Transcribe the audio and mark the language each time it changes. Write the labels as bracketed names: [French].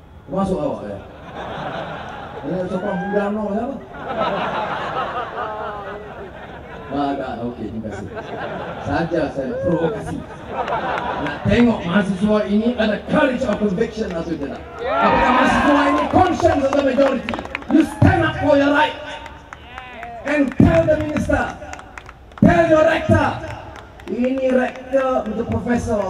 [Malay] Masuk awak ya? Ini sokong Budano siapa? Tak, okey, terima kasih. Saja saya provokasi. Nak tengok mahasiswa ini ada [English] courage of conviction [Malay] atau tidak. Apakah mahasiswa ini [English] conscience of the majority? You stand up for your right and tell the minister, tell your rector. [Malay] Ini rektor untuk profesor.